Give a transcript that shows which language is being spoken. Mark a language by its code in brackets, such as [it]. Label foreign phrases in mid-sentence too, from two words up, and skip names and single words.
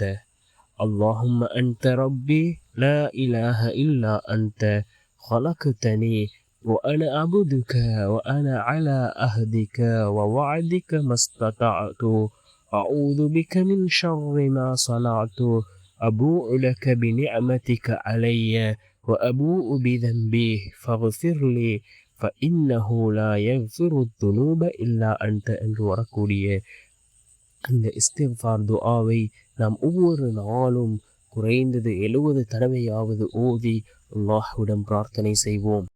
[ar] اللهم أنت ربي لا إله إلا أنت خلقتني وأنا عبدك وأنا على أهدك ووعدك ما استطعت أعوذ بك من شر ما صنعت أبوء لك بنعمتك علي وأبوء بذنبي فاغفر لي فإنه لا يغفر الذنوب إلا أنت. [ta] என்று வரக்கூடிய இந்த இஸ்திக்ஃபார் துஆவை நாம் ஒவ்வொரு நாளும் குறைந்தது 70 தடவையாவது ஓதி அல்லாஹ்விடம் பிரார்த்தனை செய்வோம்.